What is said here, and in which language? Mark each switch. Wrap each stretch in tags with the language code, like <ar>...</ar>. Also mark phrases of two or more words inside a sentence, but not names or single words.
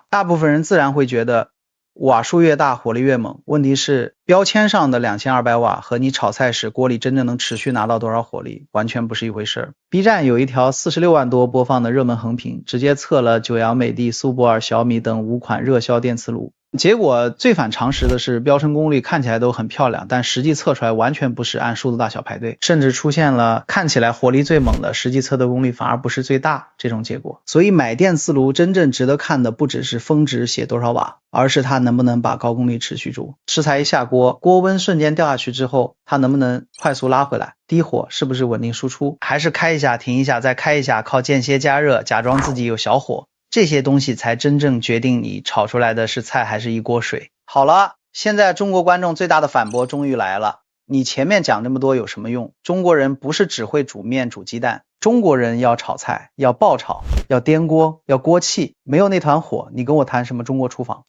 <zh>大部分人自然會覺得瓦數越大火力越猛，問題是標籤上的2200瓦和你炒菜時鍋裡真正能持續拿到多少火力完全不是一回事。B 站有一條46萬多播放的熱門橫評，直接測了九陽、美的、蘇泊爾、小米等5款熱銷電磁爐，結果最反常識的是標稱功率看起來都很漂亮，但實際測出來完全不是按數字大小排隊，甚至出現了看起來火力最猛的實際測的功率反而不是最大這種結果。所以買電磁爐真正值得看的不只是峰值寫多少瓦，而是它能不能把高功率持續住。食材一下鍋，鍋溫瞬間掉下去之後，它能不能快速拉回来，低火是不是穩定輸出，還是開一下停一下再開一下，靠间歇加熱假裝自己有小火，這些東西才真正決定你炒出來的是菜還是一鍋水。好了，現在中國觀眾最大的反駁終於來了，你前面講這麼多有什麼用？中國人不是只會煮麵煮雞蛋，中國人要炒菜要爆炒要顛鍋要鍋氣，沒有那團火你跟我談什麼中國廚房？</zh>